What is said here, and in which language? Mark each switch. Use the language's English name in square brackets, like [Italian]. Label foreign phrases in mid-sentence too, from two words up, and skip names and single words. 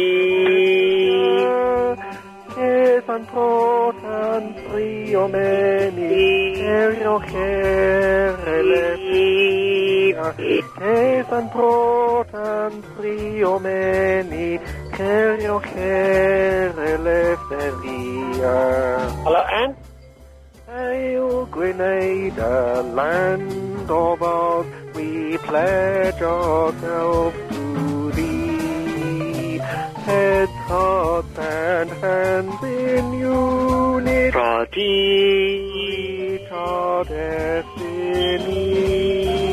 [English] Esan protan triomeni kerioche relefia. Esan protan triomeni kerioche relefia. Hello, Anne? Hail, Grenada, land of ours, we pledge ourselves to thee. Heads, hearts, and hands in unity, reach our destiny.